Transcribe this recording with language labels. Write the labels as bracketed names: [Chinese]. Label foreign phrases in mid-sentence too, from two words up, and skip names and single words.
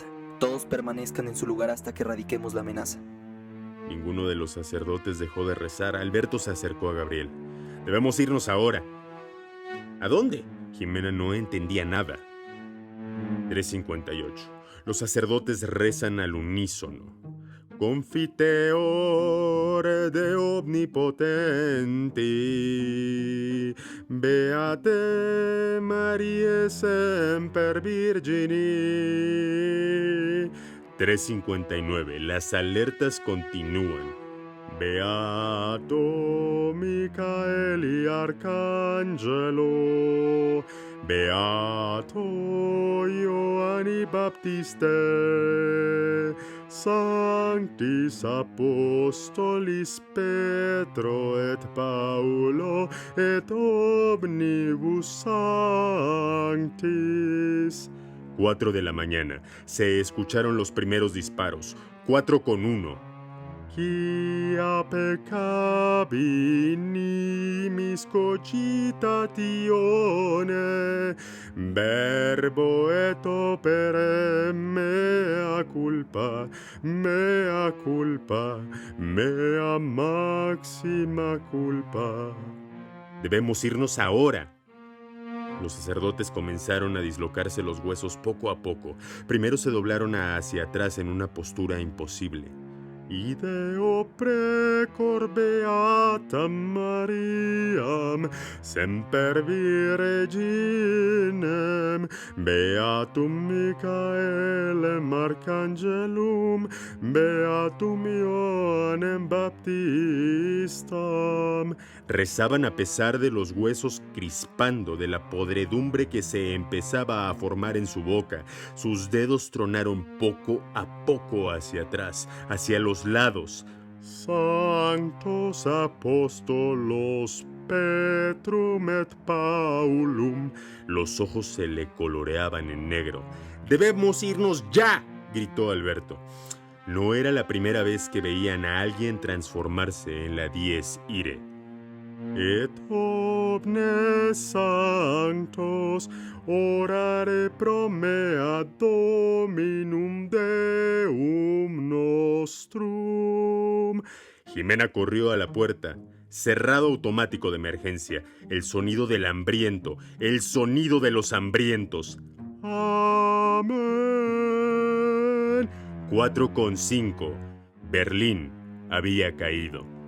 [Spanish] Todos permanezcan en su lugar hasta que erradiquemos la amenaza. Ninguno de los sacerdotes dejó de rezar. Alberto se acercó a Gabriel. «Debemos irnos ahora». «¿A dónde?». Jimena no entendía nada. 3:58. Los sacerdotes rezan al unísono. [Latin] confiteor de omnipotenti, beate Mariae semper Virgini. [Spanish] 3:59. Las alertas continúan. [Latin] Beato Micaeli Arcangelo, Beato Ioanni Baptiste, Sanctis Apostolis Petro et Paulo et omnibus sanctis. [Spanish] 4 de la mañana. Se escucharon los primeros disparos. 4:1. [Latin] Quia peccavi nimis cogitatione, verbo et opere mea culpa, mea máxima culpa. [Spanish] Debemos irnos ahora. Los sacerdotes comenzaron a dislocarse los huesos poco a poco. Primero se doblaron hacia atrás en una postura imposible. [Latin] Ideo precor beatam Mariam, semper Virginem, beatum Micaelem Arcangelum, beatum Ioannem Baptistam. [Spanish] Rezaban a pesar de los huesos crispando, de la podredumbre que se empezaba a formar en su boca. Sus dedos tronaron poco a poco hacia atrás, hacia los lados. [Latin] Sanctos Apóstolos Petrum et Paulum. [Spanish] Los ojos se le coloreaban en negro. ¡Debemos irnos ya!, gritó Alberto. No era la primera vez que veían a alguien transformarse en la Dies Irae. [Latin] Et omnes sanctos orare pro mea Dominum Deum nostrum. [Spanish] Jimena corrió a la puerta. Cerrado automático de emergencia. El sonido del hambriento. El sonido de los hambrientos. Amén. 4:5. Berlín había caído.